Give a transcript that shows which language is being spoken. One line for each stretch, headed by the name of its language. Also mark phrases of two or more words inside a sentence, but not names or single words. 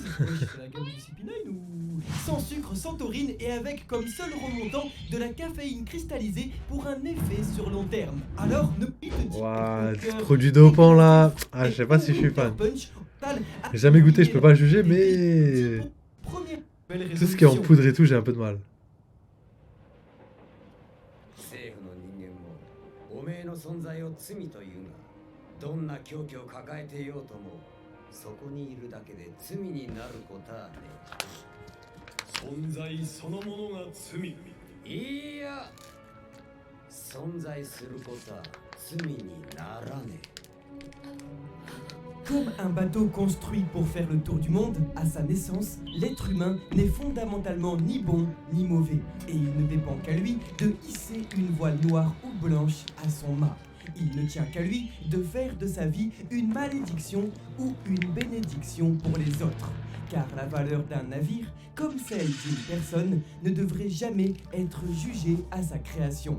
French: C'est la gamme du CP9 ou sans sucre, sans taurine et avec comme seul remontant de la caféine cristallisée pour un effet sur long terme. Alors ne Ouah, produit dopant là. Ah, je sais pas si je suis fan. J'ai jamais goûté, je peux pas juger, mais tout ce qui est en poudre et tout, j'ai un peu de mal.
Japanese: 存在を罪というが、どんな狂気を抱えていようとも、そこにいるだけで罪になることはね。存在そのものが罪。いや、存在することは罪にならねえ。
French: Comme un bateau construit pour faire le tour du monde, à sa naissance, l'être humain n'est fondamentalement ni bon ni mauvais, et il ne dépend qu'à lui de hisser une voile noire ou blanche à son mât. Il ne tient qu'à lui de faire de sa vie une malédiction ou une bénédiction pour les autres, car la valeur d'un navire, comme celle d'une personne, ne devrait jamais être jugée à sa création.